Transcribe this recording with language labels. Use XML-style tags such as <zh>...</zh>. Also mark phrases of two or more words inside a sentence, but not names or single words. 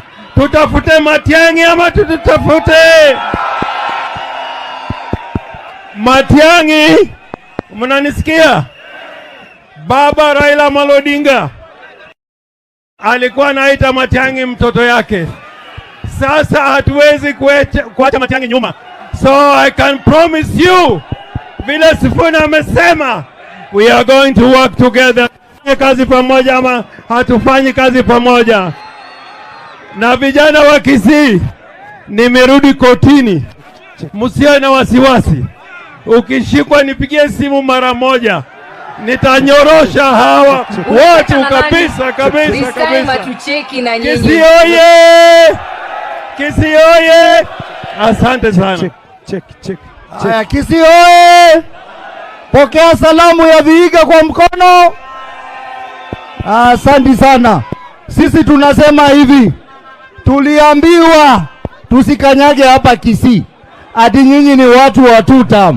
<sw>Tutafute Matiang'i ama tutafute Matiang'i? Mnanisikia? Baba Raila Amolo Odinga alikuwa anaita Matiang'i mtoto yake. Sasa hatuwezi kuacha Matiang'i nyuma.</sw> <en>So I can promise you,</en> <sw>vile Sifuna amesema,</sw> <en>we are going to work together.</en> <sw>Kazi pamoja ama hatufanyi kazi pamoja. Na vijana wa Kisii, nimerudi kotini. Msiwe na wasiwasi. Ukishikwa nipigie simu mara moja. Nitanyorosha hawa watu kabisa kabisa kabisa. Kisii oye! Kisii oye! Asante sana. Haya, Kisii oye! Pokea salamu ya Vihiga kwa mkono. Asante sana. Sisi tunasema hivi, tuliambiwa tusikanyage hapa Kisii, ati nyinyi ni watu wa tutam.</sw>